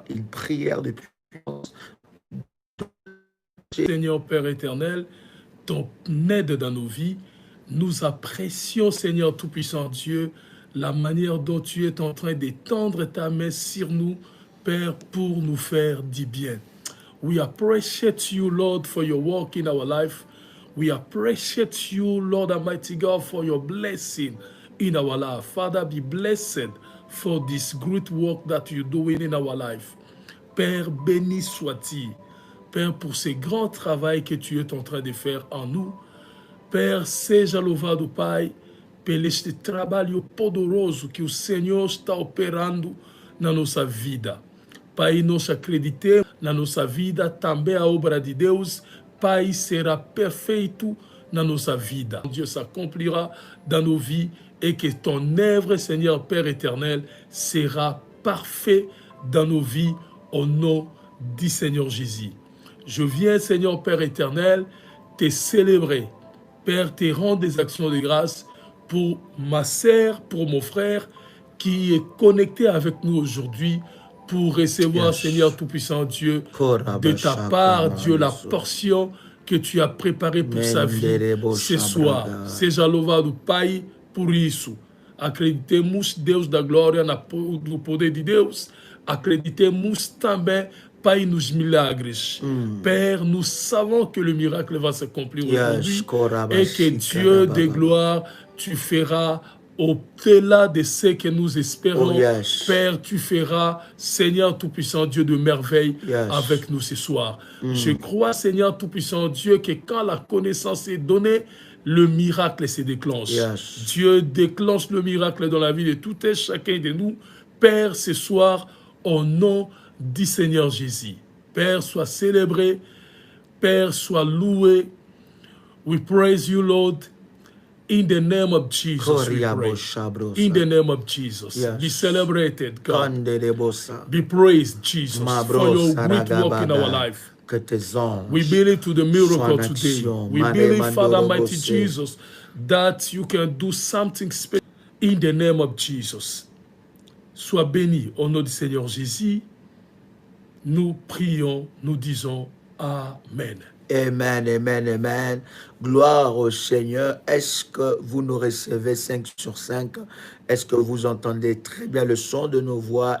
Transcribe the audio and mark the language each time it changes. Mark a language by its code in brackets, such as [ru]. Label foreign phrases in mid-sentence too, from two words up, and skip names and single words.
[fr] Une prière de puissance. Seigneur Père éternel, ton aide dans nos vies. Nous apprécions, Seigneur Tout-Puissant Dieu, la manière dont tu es en train d'étendre ta main sur nous, Père, pour nous faire du bien. [en] We appreciate you, Lord, for your work in our life. We appreciate you, Lord Almighty God, for your blessing in our life. Father, be blessed for this great work that you're doing in our life. [fr] Père, béni sois-tu. Père, pour ce grand travail que tu es en train de faire en nous. Père, [pt] seja louvado, Pai, pelo este trabalho poderoso que o Senhor está operando na nossa vida. Pai, nós acreditamos na nossa vida, também a obra de Deus, Pai, será perfeito na nossa vida. [fr] Dieu s'accomplira dans nos vies et que ton œuvre, Seigneur Père éternel, sera parfait dans nos vies au nom du Seigneur Jésus. Je viens, Seigneur Père éternel, te célébrer. Père, te rendre des actions de grâce pour ma sœur, pour mon frère qui est connecté avec nous aujourd'hui pour recevoir, Seigneur Tout-Puissant Dieu, de ta part, Dieu, la portion que tu as préparée pour sa vie ce soir. [pt] Seja louvado, Pai, por isso. Acreditemos, Deus da glória, no poder de Deus. Acreditemos também, Pai, nos milagres. [fr] Père, nous savons que le miracle va s'accomplir aujourd'hui et que Dieu de gloire, tu feras au-delà de ce que nous espérons. Père, tu feras, Seigneur Tout-Puissant Dieu, de merveilles avec nous ce soir. Je crois, Seigneur Tout-Puissant Dieu, que quand la connaissance est donnée, le miracle se déclenche. Dieu déclenche le miracle dans la vie de tout et chacun de nous. Père, ce soir, au nom du Seigneur Jésus. Père, sois célébré. Père, sois loué. [en] We praise you, Lord. In the name of Jesus, we pray. In the name of Jesus, be celebrated, God. Be praised, Jesus, for your great work in our life. We believe to the miracle today. We believe, Father mighty Jesus, that you can do something special in the name of Jesus. [fr] Sois béni au nom du Seigneur Jésus. Nous prions, nous disons Amen. Amen, amen, amen. Gloire au Seigneur. Est-ce que vous nous recevez 5 sur 5? Est-ce que vous entendez très bien le son de nos voix?